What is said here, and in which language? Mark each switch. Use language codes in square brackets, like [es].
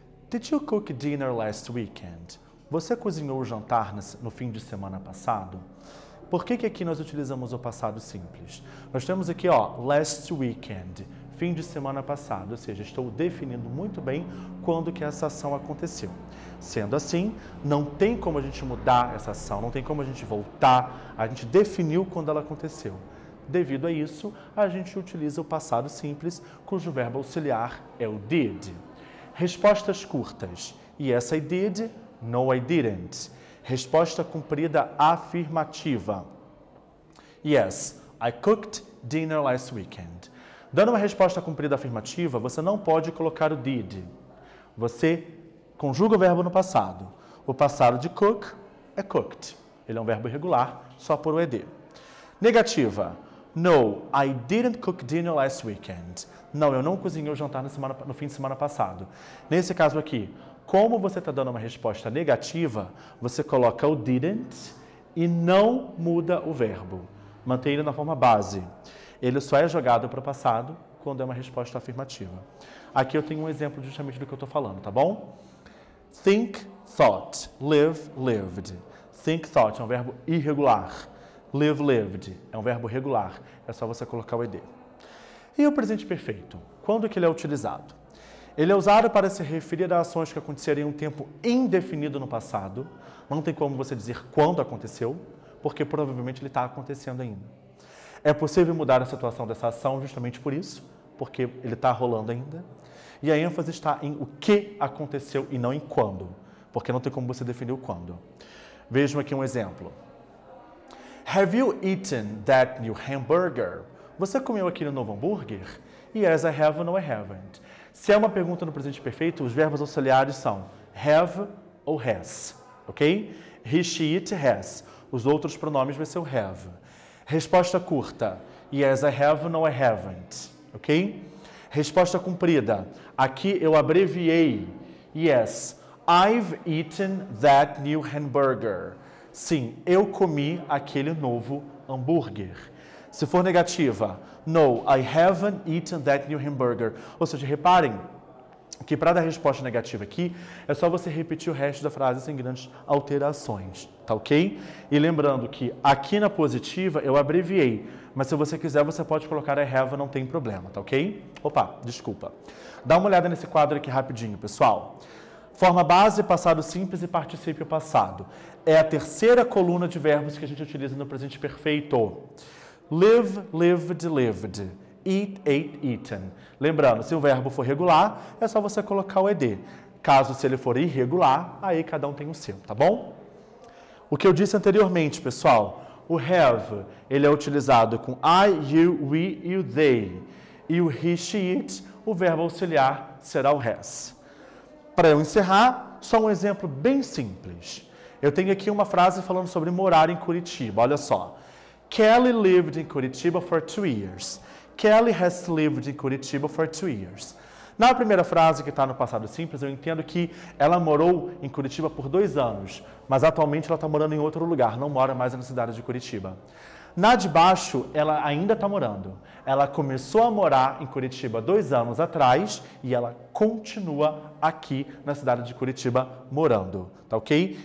[en] Did you cook dinner last weekend? [pt] Você cozinhou o jantar no fim de semana passado? Por que aqui nós utilizamos o passado simples? Nós temos aqui, last weekend, fim de semana passado, ou seja, estou definindo muito bem quando que essa ação aconteceu. Sendo assim, não tem como a gente mudar essa ação, não tem como a gente voltar, a gente definiu quando ela aconteceu. Devido a isso, a gente utiliza o passado simples, cujo verbo auxiliar é o did. Respostas curtas. [en] Yes, I did. No, I didn't. [pt] Resposta comprida afirmativa. [en] Yes, I cooked dinner last weekend. [pt] Dando uma resposta comprida afirmativa, você não pode colocar o did. Você conjuga o verbo no passado. O passado de cook é cooked. Ele é um verbo irregular, só por o ed. Negativa. [en] No, I didn't cook dinner last weekend. [pt] Não, eu não cozinhei o jantar no fim de semana passado. Nesse caso aqui, como você está dando uma resposta negativa, você coloca o didn't e não muda o verbo. Mantém ele na forma base. Ele só é jogado para o passado quando é uma resposta afirmativa. Aqui eu tenho um exemplo justamente do que eu estou falando, tá bom? [en] Think, thought. Live, lived. Think, thought [pt] é um verbo irregular. [en] Live, lived [pt] é um verbo regular. É só você colocar o ed. E o presente perfeito? Quando que ele é utilizado? Ele é usado para se referir a ações que aconteceram em um tempo indefinido no passado. Não tem como você dizer quando aconteceu, porque provavelmente ele está acontecendo ainda. É possível mudar a situação dessa ação justamente por isso, porque ele está rolando ainda. E a ênfase está em o que aconteceu e não em quando, porque não tem como você definir o quando. Vejam aqui um exemplo. [en] Have you eaten that new hamburger? [pt] Você comeu aquele novo hambúrguer? [en] Yes, I have, no, I haven't. [pt] Se é uma pergunta no presente perfeito, os verbos auxiliares são have ou has, ok? [en] He, she, it, has. [pt] Os outros pronomes vai ser o have. Resposta curta. [en] Yes, I have, no, I haven't, [pt] ok? Resposta comprida. Aqui eu abreviei. [en] Yes, I've eaten that new hamburger. [pt] Sim, eu comi aquele novo hambúrguer. Se for negativa, [en] no, I haven't eaten that new hamburger. [pt] Ou seja, reparem que para dar resposta negativa aqui, é só você repetir o resto da frase sem grandes alterações, tá ok? E lembrando que aqui na positiva eu abreviei, mas se você quiser você pode colocar I have, não tem problema, tá ok? Opa, desculpa. Dá uma olhada nesse quadro aqui rapidinho, pessoal. Forma base, passado simples e particípio passado. É a terceira coluna de verbos que a gente utiliza no presente perfeito. [en] Live, lived, lived. Eat, ate, eaten. [pt] Lembrando, se o verbo for regular, é só você colocar o ed. Caso se ele for irregular, aí cada um tem o seu, tá bom? O que eu disse anteriormente, pessoal, o have, ele é utilizado com I, you, we e o they. E o he, she, it, o verbo auxiliar será o has. Para eu encerrar, só um exemplo bem simples. Eu tenho aqui uma frase falando sobre morar em Curitiba, olha só. [en] Kelly lived in Curitiba for 2 years. Kelly has lived in Curitiba for 2 years. [pt] Na primeira frase, que está no passado simples, eu entendo que ela morou em Curitiba por 2 anos, mas atualmente ela está morando em outro lugar, não mora mais na cidade de Curitiba. Na de baixo, ela ainda está morando. Ela começou a morar em Curitiba 2 anos atrás e ela continua aqui na cidade de Curitiba morando, tá ok?